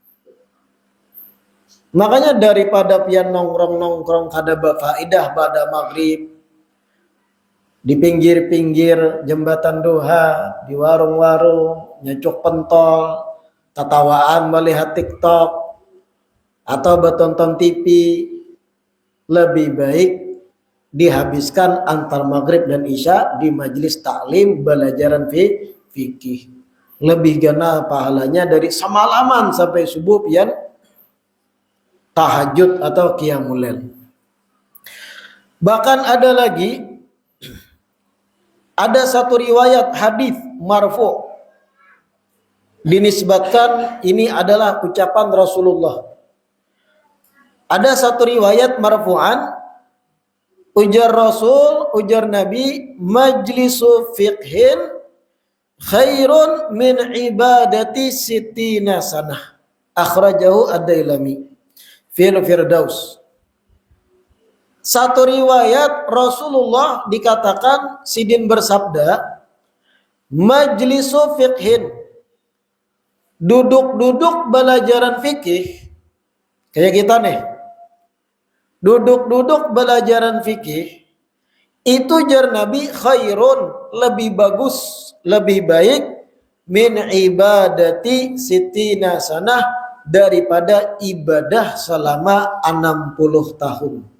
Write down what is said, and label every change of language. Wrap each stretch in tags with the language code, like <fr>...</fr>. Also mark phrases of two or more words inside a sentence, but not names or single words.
<bjn>Makanya daripada pian nongkrong-nongkrong kada berfaedah pada maghrib di pinggir-pinggir jembatan duha, di warung-warung, nyecuk pentol, tatawaan melihat TikTok atau bertonton TV, lebih baik dihabiskan antar maghrib dan isya di majelis taklim belajaran fikih. Lebih gana pahalanya dari semalaman sampai subuh pian tahajud atau qiyamul lail.</bjn> <id>Bahkan ada satu riwayat hadis marfu dinisbatkan ini adalah ucapan Rasulullah. Ada satu riwayat marfu'an,</id> <bjn>ujar Rasul, ujar Nabi,</bjn> <ar>مجلس فقه خير من عبادة ستين سنة. أخرجه الديلمي في الفردوس.</ar> <bjn>Satu riwayat Rasulullah dikatakan sidin bersabda,</bjn> <ar>مجلس فقه,</ar> <bjn>duduk-duduk belajaran fikih, kayak kita nih, duduk-duduk belajaran fikih, itu jar Nabi khairun, lebih bagus, lebih baik,</bjn> <ar>من عبادة ستين سنة,</ar> <bjn>daripada ibadah selama 60 tahun.</bjn>